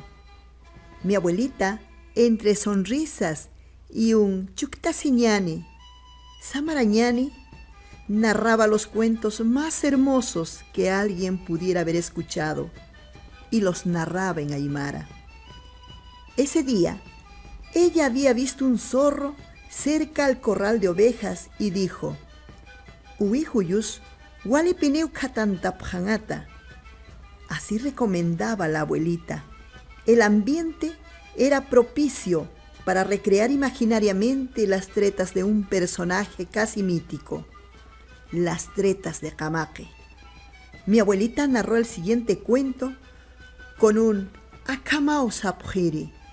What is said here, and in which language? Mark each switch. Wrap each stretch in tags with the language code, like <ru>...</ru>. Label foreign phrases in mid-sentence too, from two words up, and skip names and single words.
<es>Mi abuelita, entre sonrisas y un</es> <ay>chuctasiñani, samarañani,</ay> <es>narraba los cuentos más hermosos que alguien pudiera haber escuchado y los narraba en aymara. Ese día, ella había visto un zorro cerca al corral de ovejas y dijo:</es> <ay>Uihuyus, walipineu katantapjangata.</ay> <es>Así recomendaba la abuelita. El ambiente era propicio para recrear imaginariamente las tretas de un personaje casi mítico, las tretas de Camaque. Mi abuelita narró el siguiente cuento con un</es> <ay>akamao sapjiri.</ay>